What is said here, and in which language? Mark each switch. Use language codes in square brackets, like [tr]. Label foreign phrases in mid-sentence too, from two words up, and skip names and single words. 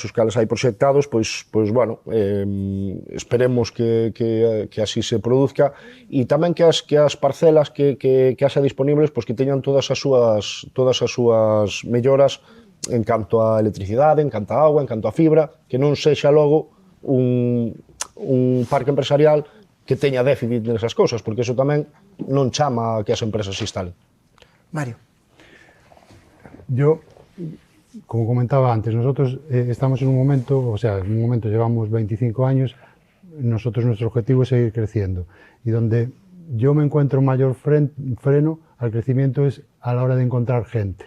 [gl] os cales hai proxectados, pois bueno, esperemos que así se produzca e tamén que as parcelas que haxa disponibles, pois que teñan todas as súas melloras en canto a electricidade, en canto a agua, en canto a fibra, que non sexa logo un parque empresarial que teña déficit nesas cousas, porque eso tamén non chama a que as empresas se instalen. [es] Mario. Yo, como comentaba antes, nosotros estamos en un momento, llevamos 25 años, nuestro objetivo es seguir creciendo. Y donde yo me encuentro mayor freno al crecimiento es a la hora de encontrar gente.